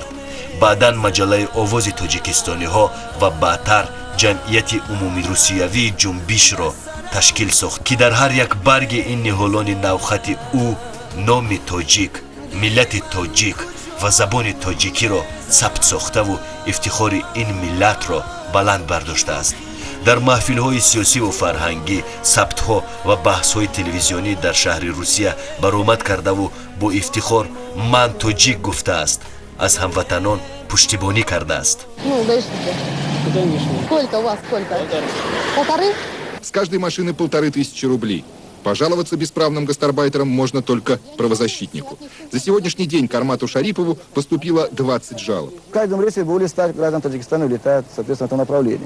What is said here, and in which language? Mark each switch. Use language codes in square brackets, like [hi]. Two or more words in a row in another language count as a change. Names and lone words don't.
[tg] баъдан маҷаллаи овози тоҷикистониҳо ва баъдтар ҷамъияти умумирусиявии ҷунбишро ташкил сохт ки дар ҳар як барги ин ниҳолони навхати ӯ номи тоҷик, миллати тоҷик ва забони тоҷикиро сабт сохтаву ифтихори ин миллатро баланд бардоштааст. дар маҳфилҳои сиёсиву фарҳангӣ сабтҳо ва баҳсҳои телевизионӣ дар шаҳри русия баромад кардаву бо ифтихор «Ман тоҷик» гуфтааст, аз ҳамватанон пуштибонӣ кардааст. [ru] Ну, гаишники. Сколько у вас, сколько? Полторы? С каждой машины 1500 рублей. Пожаловаться бесправным гастарбайтерам можно только правозащитнику. За сегодняшний день к Армату Шарипову поступило 20 жалоб. В каждом рейсе более 100 граждан Таджикистана улетают, соответственно, в этом направлении.